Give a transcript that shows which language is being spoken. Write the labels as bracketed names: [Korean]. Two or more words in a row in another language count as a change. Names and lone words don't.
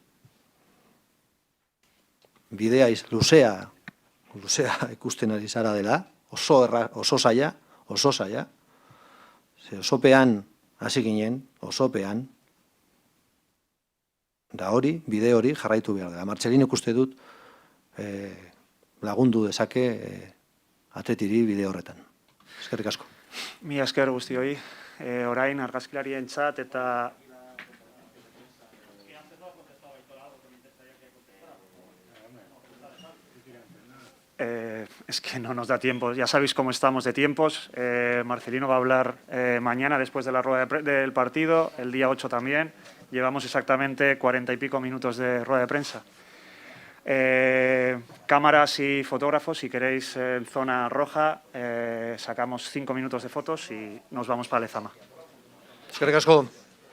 [Basque] Bidea luzea ikusten ari zara dela, oso zaila, osopean hasi ginen, osopean, da bide hori jarraitu behar dela. Marcelinok uste dut lagundu dezake atletiri bide horretan. Eskerrik asko. Mila esker guztioi, orain argazkilarientzat eta [Spanish] es que no nos da tiempo, ya sabéis cómo estamos de tiempos. Marcelino va a hablar mañana después de la rueda del partido, el día 8 también. Llevamos exactamente 40 y pico minutos de rueda de prensa. Cámaras y fotógrafos, si queréis en zona roja, sacamos 5 minutos de fotos y nos vamos para Lezama. [Basque] Eskerrik asko.